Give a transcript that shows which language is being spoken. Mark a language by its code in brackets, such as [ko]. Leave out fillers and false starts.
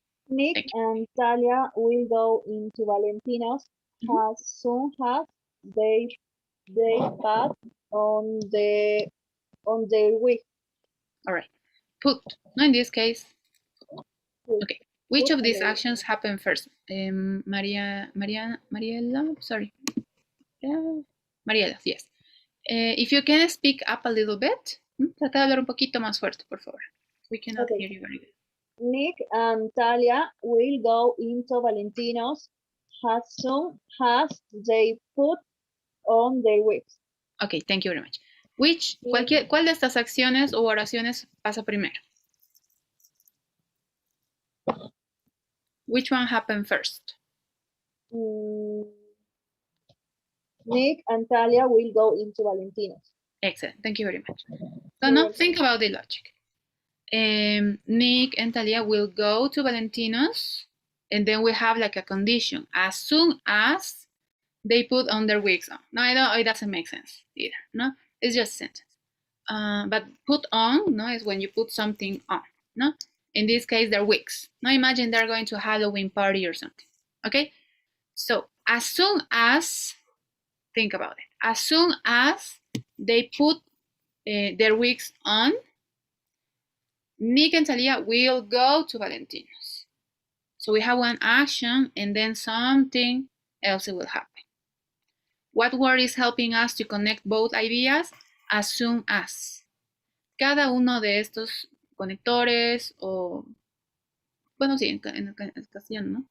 [en] Nick and Talia will go into Valentino's as soon as they put on their wig. All right. Put. No, in this case. Okay. Which Put of these on their actions happen first? Mariela, sorry. Mariela, yes. If you can speak up a little bit. [es] Trata de hablar un poquito más fuerte, por favor. [en] We cannot hear you very good. Nick and Talia will go into Valentino's as soon as they put on their wigs. Ok, thank you very much. [es] ¿Cuál de estas acciones o oraciones pasa primero? [en] Which one happened first? Nick and Talia will go into Valentino's. Excellent, thank you very much. So now think about the logic. Nick and Talia will go to Valentino's, and then we have like a condition. As soon as they put on their wigs on. No, it doesn't make sense either. No, it's just a sentence. But put on, no, is when you put something on. No, in this case, they're wigs. Now imagine they're going to a Halloween party or something. Okay, so as soon as, think about it. As soon as they put their wigs on, Nick and Talia will go to Valentino's. So we have one action and then something else will happen. What word is helping us to connect both ideas? As soon as. [es] Cada uno de estos conectores o, bueno, sí, en castellano, ¿no?